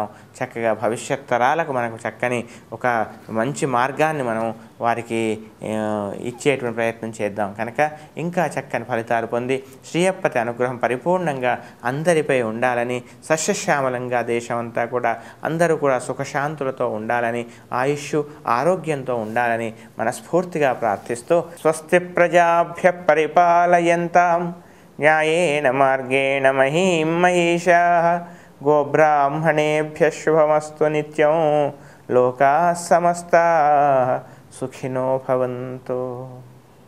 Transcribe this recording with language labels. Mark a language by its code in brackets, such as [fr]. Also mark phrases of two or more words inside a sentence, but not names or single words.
[te] చక్కగా భవిష్యత్ తరాలకు మనకు చక్కని ఒక మంచి మార్గాన్ని మనం వారికి ఇచ్చేటువంటి ప్రయత్నం చేద్దాం. కనుక ఇంకా చక్కని ఫలితాలు పొంది శ్రీయప్పతి అనుగ్రహం పరిపూర్ణంగా అందరిపై ఉండాలని, సస్యశ్యామలంగా దేశమంతా కూడా అందరూ కూడా సుఖశాంతులతో ఉండాలని, ఆయుష్ ఆరోగ్యంతో ఉండాలని మనస్ఫూర్తిగా ప్రార్థిస్తూ [sa] స్వస్తి ప్రజాభ్య పరిపాలయంతాం న్యాయేన మార్గేణ మహీం మహీషాః గోబ్రాహ్మణేభ్యః శుభమస్తు నిత్యం లోకాః సమస్తాః సుఖినో భవంతు.